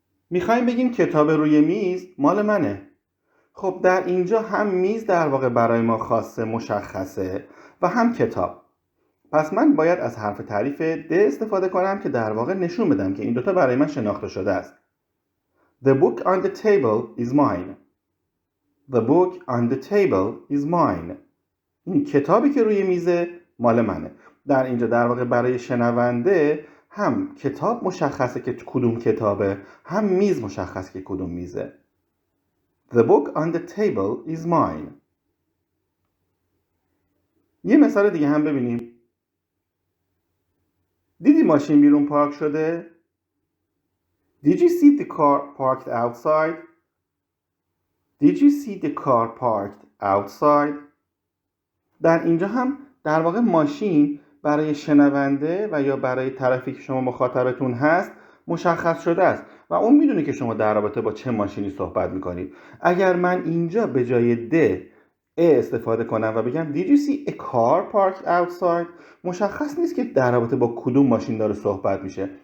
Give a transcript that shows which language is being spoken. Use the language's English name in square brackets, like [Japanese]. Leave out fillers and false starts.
[Persian] میخوایم بگیم کتاب روی میز مال منه. خب در اینجا هم میز در واقع برای ما خاصه، مشخصه و هم کتاب. پس من باید از حرف تعریف د استفاده کنم که در واقع نشون بدم که این دوتا برای من شناخته شده است. [English] The book on the table is mine. The book on the table is mine. [Persian] این کتابی که روی میزه مال منه. در اینجا در واقع برای شنونده هم کتاب مشخصه که کدوم کتابه، هم میز مشخصه که کدوم میزه. [English] The book on the table is mine. [Persian] یه مثال دیگه هم ببینیم. دیدی ماشین بیرون پارک شده؟ [English] Did you see the car parked outside? Did you see the car parked outside? [Persian] در اینجا هم در واقع ماشین برای شنونده و یا برای طرفی که شما مخاطبتون هست مشخص شده است و اون میدونه که شما در رابطه با چه ماشینی صحبت میکنید. اگر من اینجا به جای د استفاده کنم و بگم [English] Did you see a car parked outside؟ [Persian] مشخص نیست که در رابطه با کدوم ماشین داره صحبت میشه.